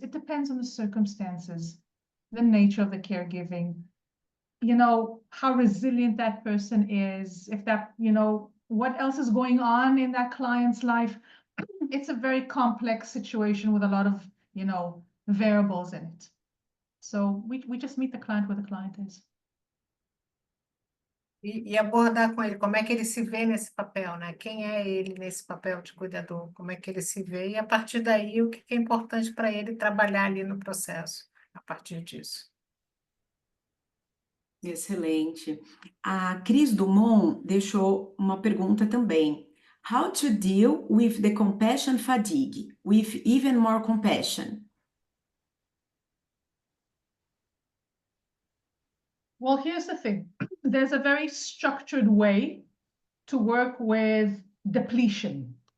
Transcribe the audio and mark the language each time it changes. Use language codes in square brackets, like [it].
[en] It depends on the circumstances, the nature of the caregiving, how resilient that person is, if that, what else is going on in that client's life. It's a very complex situation with a lot of, variables in it. So we just meet the client where the client is. [pt] E abordar com ele como é que ele se vê nesse papel, né? Quem é ele nesse papel de cuidador? Como é que ele se vê? E a partir daí, o que é importante para ele trabalhar ali no processo, a partir disso. Excelente. A Cris Dumont deixou uma pergunta também. [en] How to deal with the compassion fatigue, with even more compassion? Well, here's the thing. There's a very structured way to work with depletion.